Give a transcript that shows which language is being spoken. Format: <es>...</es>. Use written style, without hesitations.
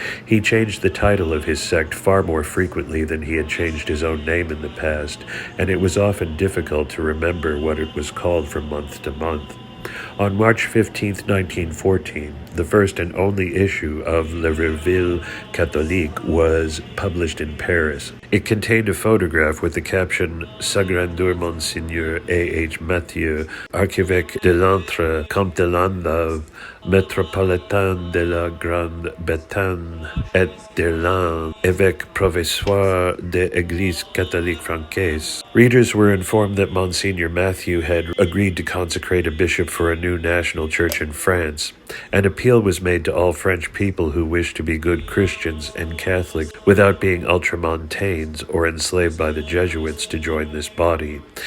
<en>He changed the title of his sect far more frequently than he had changed his own name in the past, and it was often difficult to remember what it was called from month to month. On March 15, 1914, the first and only issue of Le Revue Catholique was published in Paris. It contained a photograph with the caption</en> <fr>Sa Grandeur Monseigneur A.H. Mathieu, Archevêque de l'Antre, Comte de Landau, Métropolitain de la Grande-Bretagne et d'Irlande, évêque provisoire de l'Église catholique française.</fr> <en>Readers were informed that Monsignor Mathieu had agreed to consecrate a bishop for a new national church in France. An appeal was made to all French people who wished to be good Christians and Catholics without being ultramontanes or enslaved by the Jesuits to join this body.</en>